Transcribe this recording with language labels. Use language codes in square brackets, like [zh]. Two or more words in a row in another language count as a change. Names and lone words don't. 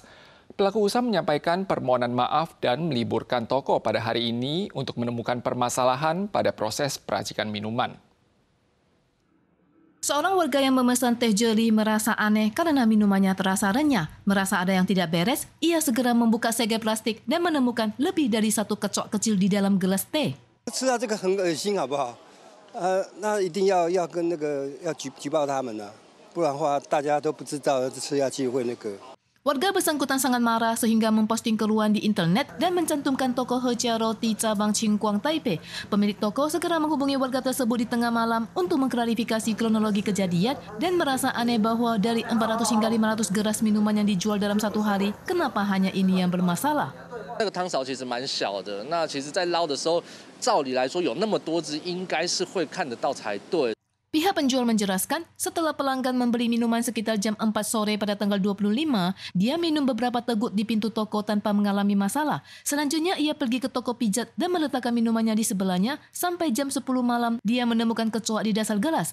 [id] Pelaku usaha menyampaikan permohonan maaf dan meliburkan toko pada hari ini untuk menemukan permasalahan pada proses peracikan minuman. Seorang warga yang memesan teh jeli merasa aneh karena minumannya terasa renyah. Merasa ada yang tidak beres, ia segera membuka segel plastik dan menemukan lebih dari satu kecok kecil di dalam gelas teh. [zh] 吃到这个很恶心，好不好？那一定要跟要举报他们了，不然的话大家都不知道吃下去会那个。 [id] Warga bersangkutan sangat marah sehingga memposting keluhan di internet dan mencantumkan toko Hecia Roti cabang Cingguang Taipei. Pemilik toko segera menghubungi warga tersebut di tengah malam untuk mengklarifikasi kronologi kejadian dan merasa aneh bahwa dari 400 hingga 500 gelas minuman yang dijual dalam satu hari, kenapa hanya ini yang bermasalah? [zh] 那个汤勺其实蛮小的，那其实在捞的时候，照理来说有那么多只，应该是会看得到才对。 [id] Pihak penjual menjelaskan, setelah pelanggan membeli minuman sekitar jam 4 sore pada tanggal 25, dia minum beberapa teguk di pintu toko tanpa mengalami masalah. Selanjutnya, ia pergi ke toko pijat dan meletakkan minumannya di sebelahnya. Sampai jam 10 malam, dia menemukan kecoa di dasar gelas.